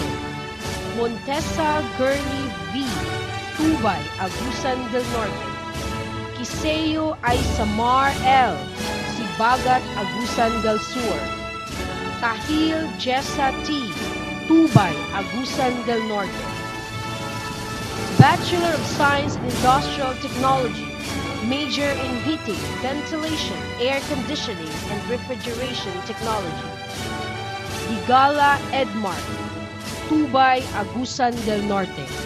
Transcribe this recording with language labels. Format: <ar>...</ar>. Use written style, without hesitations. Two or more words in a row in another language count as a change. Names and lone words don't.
<en>Montesa Gurley V. Tubay, Agusan del Norte. Kiseo Aisamar L. Sibagat, Agusan del Sur. Tahil Jessa T. Tubay, Agusan del Norte. Bachelor of Science in Industrial Technology, major in Heating, Ventilation, Air Conditioning, and Refrigeration Technology. Higala Edmar, Tubay, Agusan del Norte.</en>